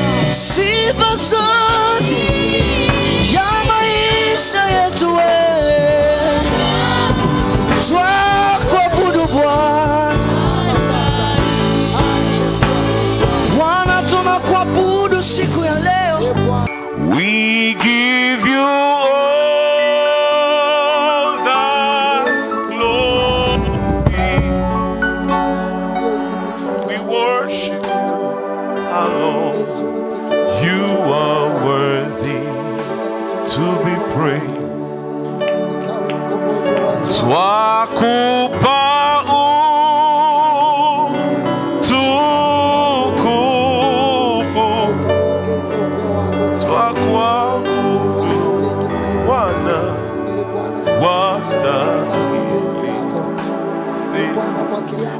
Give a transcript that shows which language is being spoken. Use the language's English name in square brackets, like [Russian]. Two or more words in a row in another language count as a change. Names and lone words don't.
[Swahili] Sifa zote ya maisha yetu wewe. Twakuabudu Bwana. Bwana, tunakuabudu siku ya leo. [English] We give you all the glory. We worship you, our Lord. You are worthy to be praised. [Swahili] Twakupa utukufu. Twakuabudu Bwana, wastahili sifa.